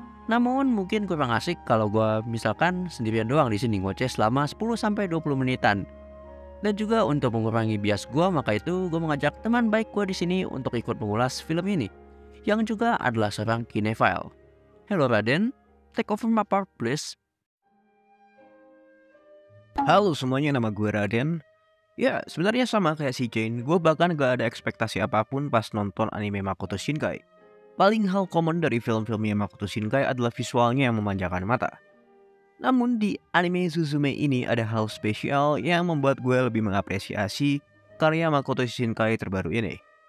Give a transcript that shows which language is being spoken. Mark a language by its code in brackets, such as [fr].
[id] Namun mungkin kurang asik kalau gue misalkan sendirian doang di sini ngoceh selama 10-20 menitan. Dan juga untuk mengurangi bias gue, maka itu gue mengajak teman baik gue di sini untuk ikut mengulas film ini, yang juga adalah seorang kinephile. [en] Hello Raden, take over my part please. [id] Halo semuanya, nama gue Raden. Ya, sebenarnya sama kayak si Jane, gue bahkan gak ada ekspektasi apapun pas nonton anime Makoto Shinkai. Paling hal common dari film-filmnya Makoto Shinkai adalah visualnya yang memanjakan mata. Namun di anime Suzume ini ada hal spesial yang membuat gue lebih mengapresiasi karya Makoto Shinkai terbaru ini.